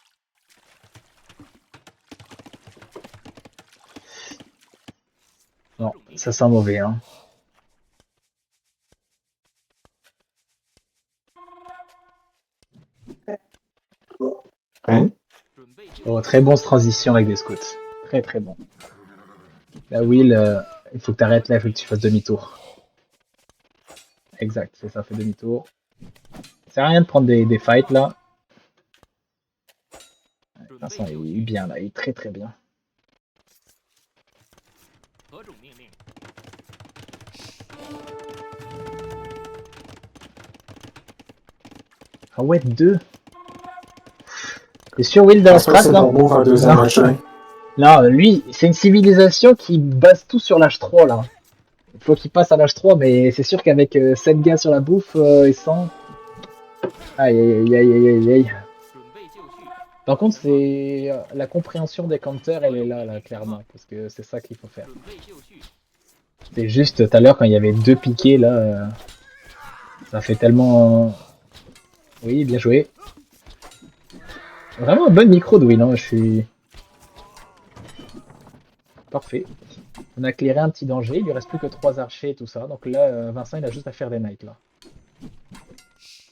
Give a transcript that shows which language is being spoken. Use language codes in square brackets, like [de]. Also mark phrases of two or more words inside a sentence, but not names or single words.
[fr] Non, ça sent mauvais, hein. Hein? [zh] 准备就绪。 [fr] Oh, très bonne transition avec des scouts. Très très bon. Là, Will, il faut que t'arrêtes là, il faut que tu fasses demi-tour. Exact, c'est ça, fait demi-tour. Ça sert à rien de prendre des fights là. Vincent, il est bien là, il est très très bien. [zh] 何种命令？ [fr] Ah ouais, 2. T'es sûr, Will, de la Parce que strat c'est là? ton move un deuxième Non. match. Non, lui, c'est une civilisation qui base tout sur l'âge 3 là. Il faut qu'il passe à l'âge 3, mais c'est sûr qu'avec 7 gars sur la bouffe et 100. Aïe aïe aïe aïe aïe aïe. [zh] 准备就绪。 [fr] Par contre, c'est la compréhension des counters, elle est là, clairement, parce que c'est ça qu'il faut faire. [zh] 准备就绪。 [fr] C'est juste tout à l'heure quand il y avait 2 piquets là, ça fait tellement. Oui, bien joué. Vraiment un bon micro de Will, hein, je suis. Parfait. On a clairé un petit danger, il lui reste plus que 3 archers et tout ça, donc là, Vincent il a juste à faire des knights là.